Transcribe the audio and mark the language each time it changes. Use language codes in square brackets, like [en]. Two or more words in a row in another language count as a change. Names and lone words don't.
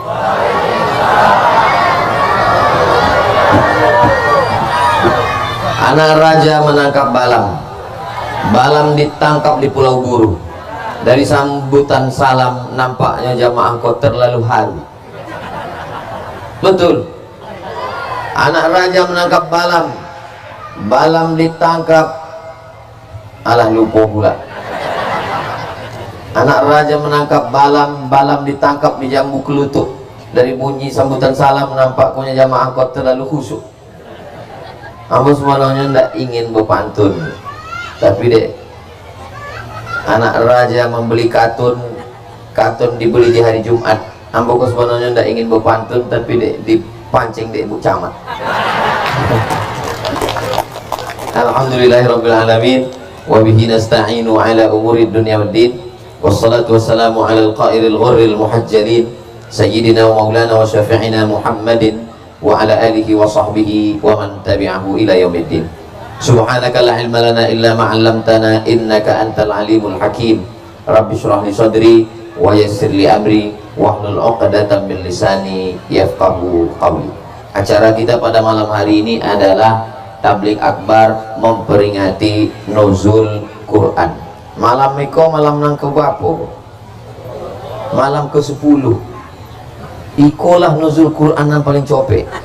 [id] Anak raja menangkap Balam. Balam ditangkap di Pulau Buru. Dari sambutan salam nampaknya jamaah kok terlalu haru. Betul. Anak raja menangkap Balam. Balam ditangkap. Alah lupa pula. Anak raja menangkap Balam. Balam ditangkap di jambu kelutuk. Dari bunyi sambutan salam nampaknya jamaah kok terlalu khusyuk. Aku semuanya tidak ingin berpantun, tapi dek, anak raja membeli katun dibeli di hari Jumat. Aku semuanya tidak ingin berpantun, tapi dek dipancing dek Bu Camat. [ar] الحمد لله رب العالمين وبه نستعين على أمور الدنيا والدين والصلاة والسلام على قائد الغر المحجلين سيدنا ومولانا وشفيعنا محمد وعلى آله وصحبه ومن تبعه إلى يوم الدين. سبحانك لا علم لنا إلا ما علمتنا إنك أنت العليم الحكيم. رب اشرح لي صدري ويسر لي أمري واحلل عقدة من لساني يفقهوا قولي. [id] Acara kita pada malam hari ini adalah tabligh akbar memperingati nuzul Quran. [min] Malam Miko malam nang keberapa? [id] Malam ke-10. [min] Ikolah nuzul Quran yang paling copek.